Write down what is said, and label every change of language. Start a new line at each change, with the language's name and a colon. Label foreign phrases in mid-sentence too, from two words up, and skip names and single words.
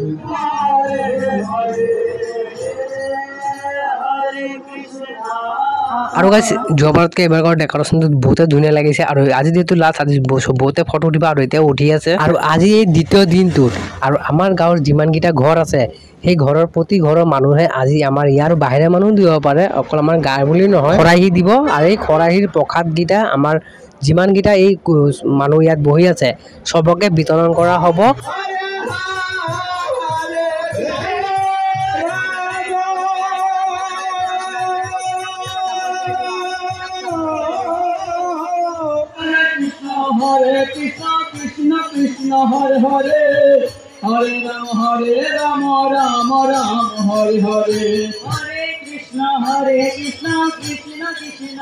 Assamese: আৰু গাইছ যোৱাবাৰতকৈ এইবাৰ ডেকৰেশ্যনটো বহুতে ধুনীয়া লাগিছে আৰু আজি যিহেতু লাষ্ট আজি বহুতে ফটো উঠিব আৰু এতিয়াও উঠি আছে আৰু আজি এই দ্বিতীয় দিনটোত আৰু আমাৰ গাঁৱৰ যিমানকেইটা ঘৰ আছে সেই ঘৰৰ প্ৰতি ঘৰৰ মানুহে আজি আমাৰ ইয়াৰ বাহিৰে মানুহ দিব পাৰে অকল আমাৰ গাঁৱৰ বুলি নহয় খৰাহি দিব আৰু এই খৰাহিৰ প্ৰসাদকেইটা আমাৰ যিমানকেইটা এই মানুহ ইয়াত বহি আছে চবকে বিতৰণ কৰা হ'ব
Sanskrit: Hare Krishna Krishna Krishna Hare Hare Hare Rama Rama Rama Hare Hare Hare Krishna Krishna Krishna